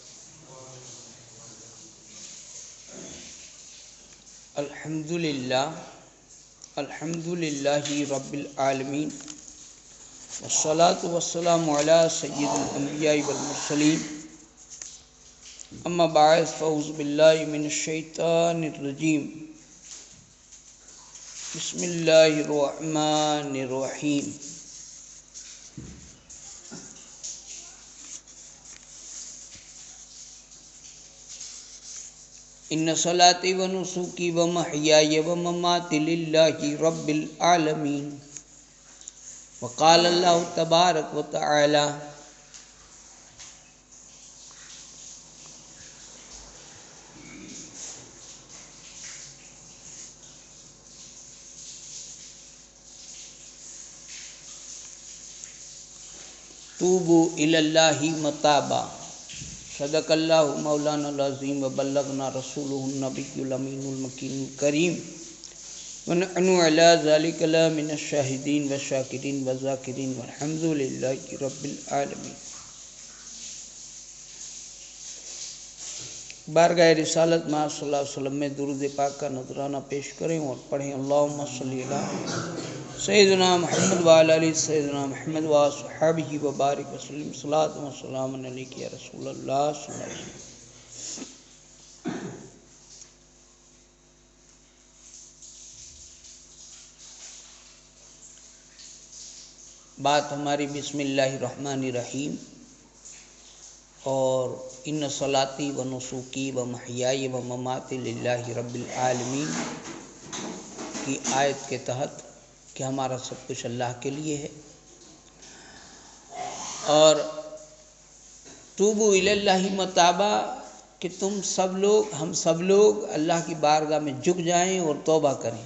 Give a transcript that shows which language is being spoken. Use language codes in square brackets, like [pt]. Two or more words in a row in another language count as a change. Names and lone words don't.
[ar] الحمد للہ رب العالمین، والصلاة والسلام علی سید الانبیاء والمرسلین، اما بعد فاعوذ باللہ من الشیطان الرجیم، بسم اللہ الرحمن الرحیم۔ ان صلاتی و نسکی و محیای و مماتی للہ رب العالمین۔ وقال اللہ تبارک و تعالی: توبوا الی اللہ متابا۔ صدق اللہ مولانا العظیم وبلغنا رسولہ النبی الامین المکین الکریم، ونحن علی ذلک لمن الشاہدین والشاکرین والذاکرین والحمد للہ رب العالمین۔ [ur] بارگاہ رسالت میں [ar] صلی اللہ علیہ وسلم [ur] میں درود پاک کا نذرانہ پیش کریں اور پڑھیں: [ar] اللہم صلی علی سیدنا محمد وعلی آل سیدنا محمد واصحابہ وبارک وسلم، صلاۃ و سلام علیک یا رسول اللہ صلی اللہ علیہ وسلم۔ [ur] بات ہماری [ar] بسم اللہ الرحمن الرحیم [ur] اور [ar] ان صلاتی و نسکی و محیای و مماتی للہ رب العالمین [ur] کی آیت کے تحت کہ ہمارا سب کچھ اللہ کے لیے ہے، اور [ar] توبوا الی اللہ متابا، [ur] کہ تم سب لوگ، ہم سب لوگ اللہ کی بارگاہ میں جھک جائیں اور توبہ کریں۔